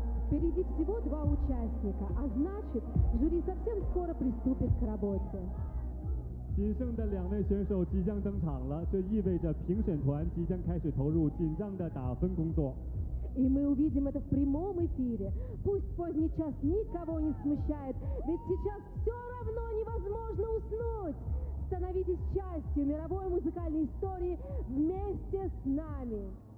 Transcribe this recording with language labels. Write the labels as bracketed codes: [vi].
[ru] Впереди всего два участника, а значит, жюри совсем скоро приступит к работе. [zh] 仅剩的两位选手即将登场了，这意味着评审团即将开始投入紧张的打分工作。 [ru] И мы увидим это в прямом эфире. Пусть поздний час никого не смущает, ведь сейчас все равно невозможно уснуть. Становитесь частью мировой музыкальной истории вместе с нами.